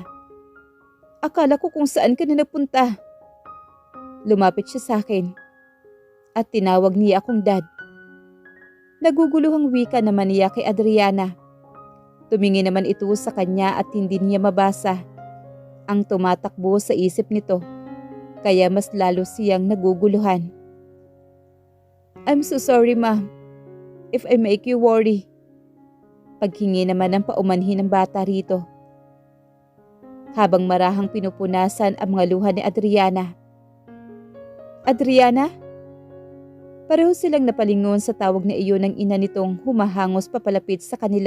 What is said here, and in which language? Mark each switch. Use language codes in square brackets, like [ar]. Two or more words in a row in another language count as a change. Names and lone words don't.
[tl] "Akala ko kung saan ka na nagpunta." Lumapit siya sa akin at tinawag niya akong dad. Naguguluhang wika naman niya kay Adriana. Tumingin naman ito sa kanya at hindi niya mabasa ang tumatakbo sa isip nito, kaya mas lalo siyang naguguluhan. [en] "I'm so sorry, Ma, if I make you worry." [tl] Paghingi naman ng paumanhin ng bata rito, habang marahang pinupunasan ang mga luha ni Adriana. "Adriana?" Pareho silang napalingon sa tawag na iyon ng ina nitong humahangos papalapit sa kanila.